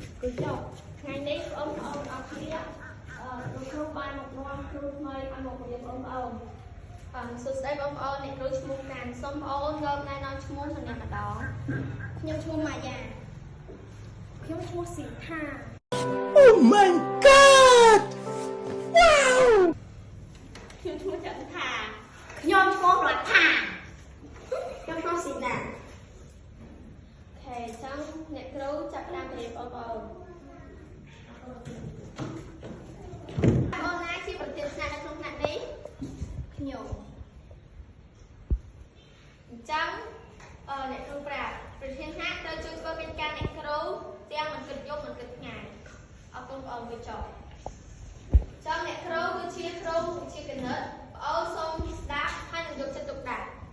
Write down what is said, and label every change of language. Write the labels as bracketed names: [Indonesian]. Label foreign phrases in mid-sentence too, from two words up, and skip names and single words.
[Vietnamese] chồng ngày nay ông ở kia [Khmer] លោកគ្រូបានមកនាំគ្រូថ្មីឲ្យមករៀនបងប្អូនសួស្តីបងប្អូនអ្នកគ្រូឈ្មោះកានសូមបងប្អូនយកណែនាំឈ្មោះសម្រាប់ម្ដងខ្ញុំឈ្មោះម៉ាយ៉ាខ្ញុំឈ្មោះស៊ីថា [English] Oh my god wow [Khmer] ខ្ញុំឈ្មោះចន្ទថាខ្ញុំឈ្មោះរដ្ឋាខ្ញុំឈ្មោះស៊ីណាអូខេចឹងអ្នកគ្រូចាប់ផ្ដើមរៀនបងប្អូន បងណាជាប្រធានស្នាក់នៅក្នុងថ្នាក់នេះខ្ញុំអញ្ចឹងអ្នកគ្រូប្រាប់ប្រធានថ្នាក់ត្រូវជួយធ្វើកិច្ចការអ្នកគ្រូទាំងមិនគិតយប់មិនគិតថ្ងៃអរគុណបងប្អូនជួយចុះចឹងអ្នកគ្រូគឺជាគ្រូជាគណិតបងប្អូនសូមស្ដាប់ហើយនឹងយកចិត្តទុកដាក់